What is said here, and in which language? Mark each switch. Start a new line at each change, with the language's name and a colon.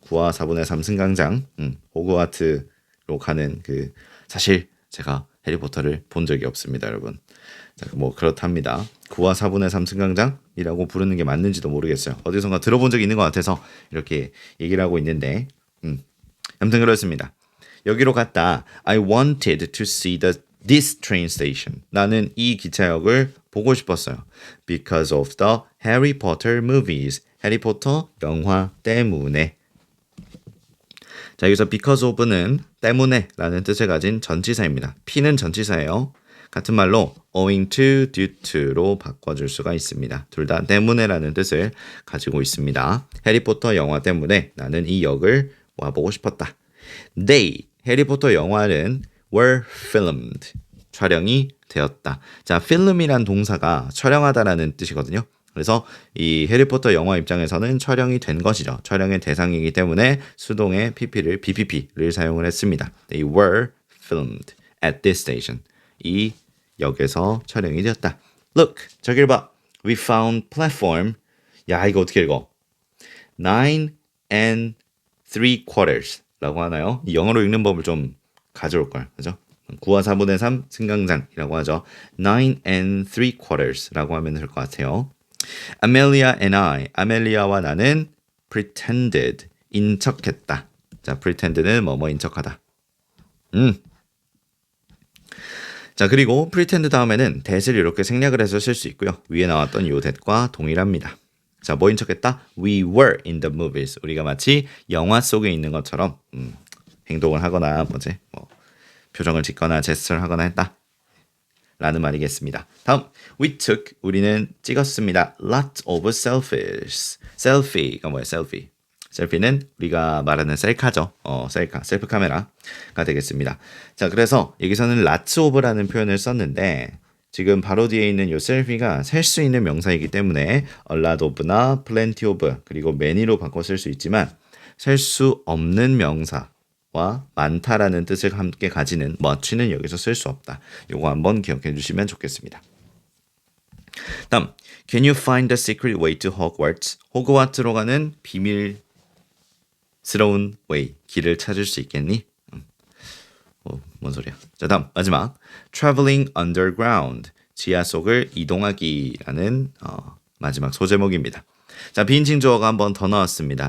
Korean: 9와 4분의 3 승강장. 호그와트로 가는 사실 제가 해리포터를 본 적이 없습니다, 여러분. 자, 뭐 그렇답니다. 9와 4분의 3 승강장이라고 부르는 게 맞는지도 모르겠어요. 어디선가 들어본 적이 있는 것 같아서 이렇게 얘기를 하고 있는데, 아무튼 그렇습니다. 여기로 갔다.
English: I wanted to see this train station.
Korean: 나는 이 기차역을 보고 싶었어요.
English: Because of the Harry Potter movies.
Korean: 해리포터 영화 때문에. 자, 여기서 because of는 때문에 라는 뜻을 가진 전치사입니다. P는 전치사예요. 같은 말로
English: owing to, due to
Korean: 로 바꿔줄 수가 있습니다. 둘 다 때문에 라는 뜻을 가지고 있습니다. 해리포터 영화 때문에 나는 이 역을 와보고 싶었다. They, 해리포터 영화는
English: were filmed,
Korean: 촬영이 되었다. 자, film이란 동사가 촬영하다라는 뜻이거든요. 그래서 이 해리포터 영화 입장에서는 촬영이 된 것이죠. 촬영의 대상이기 때문에 수동의 BPP를 사용을 했습니다.
English: They were filmed at this station.
Korean: 이 역에서 촬영이 되었다.
English: Look,
Korean: 저길 봐.
English: We found platform.
Korean: 야, 이거 어떻게 읽어? 9 and 3/4 라고 하나요? 이 영어로 읽는 법을 좀 가져올 걸. 그죠? 9와 4분의 3 승강장이라고 하죠. 9 3/4라고 하면 될 것 같아요.
English: Amelia and I,
Korean: 아멜리아와 나는
English: pretended,
Korean: 인척했다. 자, pretend는 뭐뭐인 척하다. 자, 그리고 pretend 다음에는 that을 이렇게 생략을 해서 쓸 수 있고요. 위에 나왔던 요 that과 동일합니다. 자, 뭐인 척했다?
English: We were in the movies.
Korean: 우리가 마치 영화 속에 있는 것처럼 행동을 하거나 표정을 짓거나 제스처를 하거나 했다. 라는 말이겠습니다.
English: 다음, we took,
Korean: 우리는 찍었습니다.
English: lots of selfies.
Korean: selfie가 뭐예요?
English: selfie.
Korean: 셀피는 우리가 말하는 셀카죠. 셀카, 셀프 카메라가 되겠습니다. 자, 그래서 여기서는 lots of라는 표현을 썼는데 지금 바로 뒤에 있는 요 셀피가 셀 수 있는 명사이기 때문에
English: a lot of
Korean: 나
English: plenty of
Korean: 그리고 many로 바꿔 쓸 수 있지만 셀 수 없는 명사와 많다라는 뜻을 함께 가지는 much는 여기서 쓸 수 없다. 요거 한번 기억해 주시면 좋겠습니다.
English: 다음, can you find the secret way to Hogwarts?
Korean: 호그와트로 가는 비밀스러운 way, 길을 찾을 수 있겠니? 뭔 소리야? 자, 다음 마지막,
English: traveling underground,
Korean: 지하 속을 이동하기라는 마지막 소제목입니다. 자, 비인칭 주어가 한 번 더 나왔습니다.